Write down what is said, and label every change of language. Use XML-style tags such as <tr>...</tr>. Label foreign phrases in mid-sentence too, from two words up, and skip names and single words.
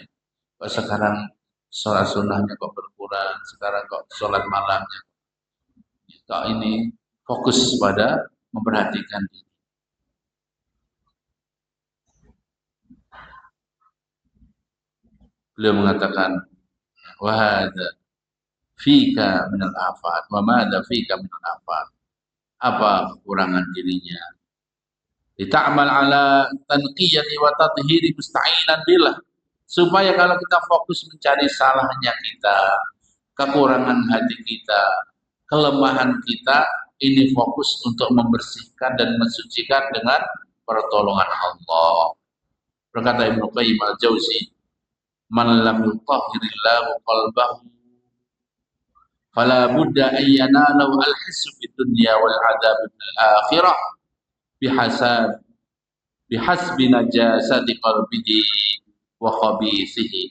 <id>Kok sekarang sholat sunnahnya kok berkurang, sekarang kok sholat malamnya. Kok ini fokus pada memperhatikan diri. Beliau mengatakan,</id> <ar>وهذا فيك من الآفات وماذا فيك من الآفات.</ar> <id>Apa kekurangan dirinya?</id> <ar>يتعامل على تنقية وتطهير مستعينا بالله.</ar> <id>Supaya kalau kita fokus mencari salahnya kita, kekurangan hati kita, kelemahan kita, ini fokus untuk membersihkan dan mensucikan dengan pertolongan Allah.</id> <ar>Berkata Ibnu Qayyim al-Jauzi, من لم يطهر الله قلبه فلا بد أن يناله الحس في الدنيا والعذاب في الآخرة بحسب بحسب نجاسة قلبه وخبثه.</ar>